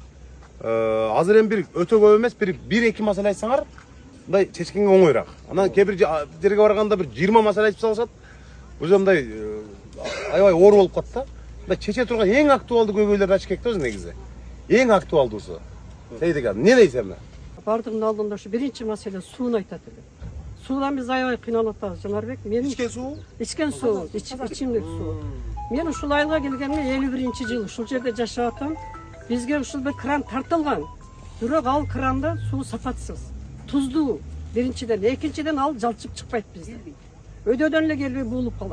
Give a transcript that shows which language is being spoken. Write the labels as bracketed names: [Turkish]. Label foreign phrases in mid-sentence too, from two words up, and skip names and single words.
[Kyrgyz] Азыр эми бир өтө көп эмес, бир эки маселе айтсаңар, мындай чечкенге оңоюраак. Анан кээ бир жерге барганда бир 20 маселе айтып салышат. Уже мындай аябай оор болуп калат да. Мындай чече турган эң актуалдуу көйгөйлөрдү ачып кетти өзү негизи. Эң актуалдуусу. Сейдега, эмне дейсиз эми? Бардығын алдында шу биринчи маселе сууну айтат эле. Судан биз аябай кыйналып атабыз, Жанарбек. Мен Ичкен суу? Ичкен суу, ичимдик суу. Мен ушул айылга келгенде 51-жыл ушул жерде жашап атам. Бизге ушул бир кран тартылган. Бирок ал кранда суу сапатсыз, туздуу. Биринчиден, экинчиден ал жалчып чыкпайт бизде. Өйдөдөн эле келбей буулуп калат.